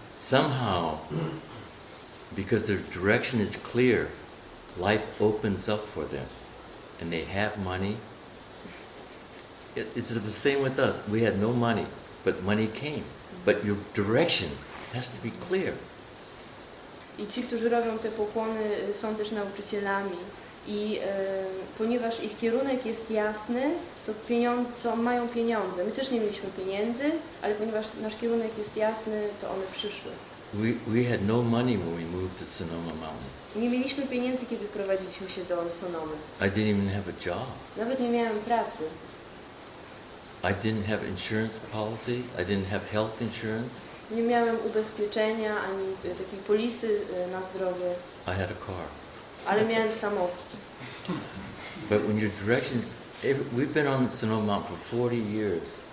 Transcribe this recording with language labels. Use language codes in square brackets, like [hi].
[en] somehow, because their direction is clear, life opens up for them, and they have money. It's the same with us. We had no money, but money came. But your direction has to be clear. [pl] I ci, którzy robią te pokłony, są też nauczycielami. I ponieważ ich kierunek jest jasny, to mają pieniądze. My też nie mieliśmy pieniędzy, ale ponieważ nasz kierunek jest jasny, to one przyszły. [en] We had no money when we moved to Sonoma Mountain. [pl] Nie mieliśmy pieniędzy, kiedy wprowadziliśmy się do Sonomy. [en] I didn't even have a job. [pl] Nawet nie miałem pracy. [en] I didn't have insurance policy. I didn't have health insurance. [pl] Nie miałem ubezpieczenia, ani takiej polisy na zdrowie, [en] I had a car. [pl] ale miałem samochód. [en] But when your direction, we've been on Sonoma Mountain for 40 years,